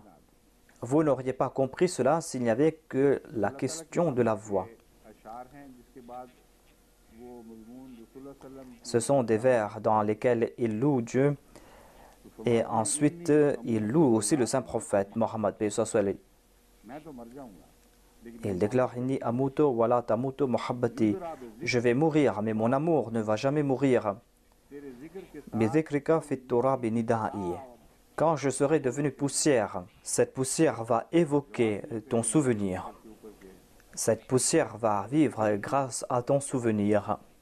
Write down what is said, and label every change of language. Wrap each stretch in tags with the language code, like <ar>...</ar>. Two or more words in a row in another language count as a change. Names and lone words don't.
<fr>Vous n'auriez pas compris cela s'il n'y avait que la question de la voix. Ce sont des vers dans lesquels il loue Dieu et ensuite il loue aussi le saint prophète Mohammed. Il déclare</fr> <ar>إني أموت ولا تموت محبتي.</ar> <fr>Je vais mourir, mais mon amour ne va jamais mourir.</fr> <ar>بذكرك في ترابي ندائي.</ar> <fr>Quand je serai devenu poussière, cette poussière va évoquer ton souvenir. Cette poussière va vivre grâce à ton souvenir.</fr>